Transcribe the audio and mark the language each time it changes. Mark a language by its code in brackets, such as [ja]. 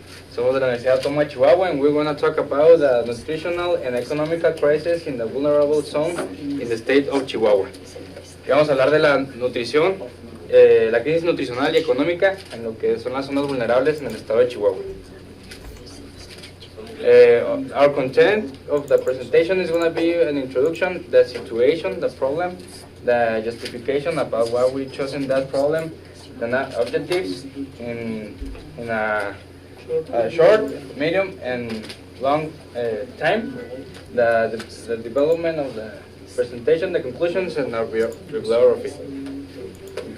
[es] Somos de la Universidad Autónoma de Chihuahua, [en] and we're going to talk about the nutritional and economical crisis in the vulnerable zone in the state of Chihuahua. [es] Y vamos a hablar de la nutrición, la crisis nutricional y económica en lo que son las zonas vulnerables en el estado de Chihuahua. [en] Our content of the presentation is going to be an introduction, the situation, the problem, the justification about why we chosen that problem, the objectives in a short, medium, and long time, the development of the presentation, the conclusions, and our review of it.